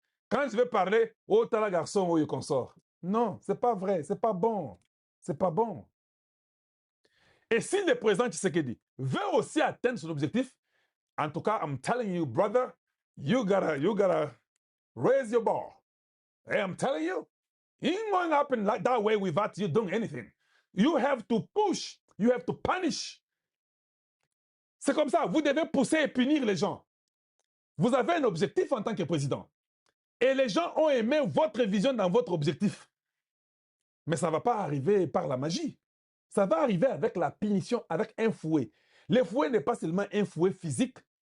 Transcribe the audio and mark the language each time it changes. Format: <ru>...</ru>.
<fr>Quand je vais parler, oh, t'as la garçon, oh, il consort. Non, c'est pas vrai, c'est pas bon. C'est pas bon. Et si le président Tshisekedi veut aussi atteindre son objectif, en tout cas,</fr> <en>I'm telling you, brother, you gotta raise your bar. Hey, I'm telling you, it ain't going to happen like that way without you doing anything. You have to push, you have to punish.</en> <fr>C'est comme ça, vous devez pousser et punir les gens. Vous avez un objectif en tant que président. Et les gens ont aimé votre vision dans votre objectif. Mais ça ne va pas arriver par la magie. Ça va arriver avec la punition, avec un fouet. Le fouet n'est pas seulement un fouet physique.</fr>